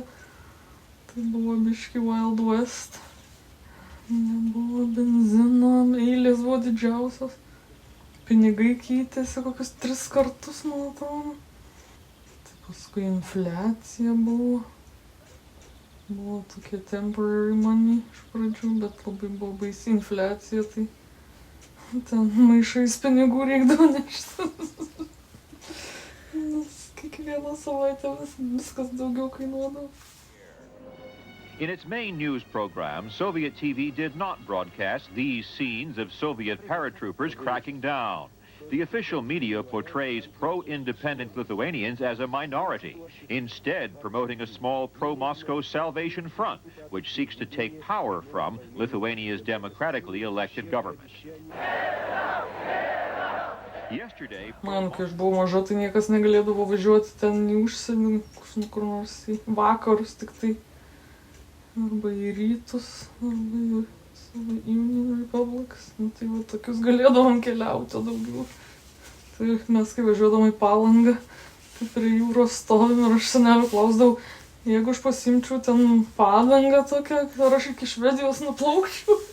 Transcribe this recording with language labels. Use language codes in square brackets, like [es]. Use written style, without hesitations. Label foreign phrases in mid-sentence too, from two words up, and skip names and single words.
[lt] Tai buvo biški [en] Wild West. [lt] Nebuvo benzino, eilės buvo didžiausios. Pinigai keitėsi kokius 3 kartus, man atrodo. Paskui infliacija buvo. Buvo tokie [en] temporary money [lt] iš pradžių, bet labai buvo baisi infliacija, tai ten maišais pinigų reikdavo nešti. Nes kiekvieną savaitę viskas daugiau kainuodavo. [en] In its main news program, Soviet TV did not broadcast these scenes of Soviet paratroopers cracking down. The official media portrays pro-independent Lithuanians as a minority, instead promoting a small pro-Moscow Salvation Front, which seeks to take power from Lithuania's democratically elected government. Yesterday, [lt] Man, kai aš buvau maža, tai niekas negalėdavo važiuoti ten į užsienį, kur nors į vakarus tik tai. Arba į rytus, arba į [en] Union Republics. [lt] Nu, tai va, tokius galėdavom keliauti daugiau. Tai mes, kai važiuodavom į Palangą, tai prie jūros stovim ir aš senelio klausdavau, jeigu aš pasimčiau ten padangą tokią, ar aš iki Švedijos nuplaukčiau.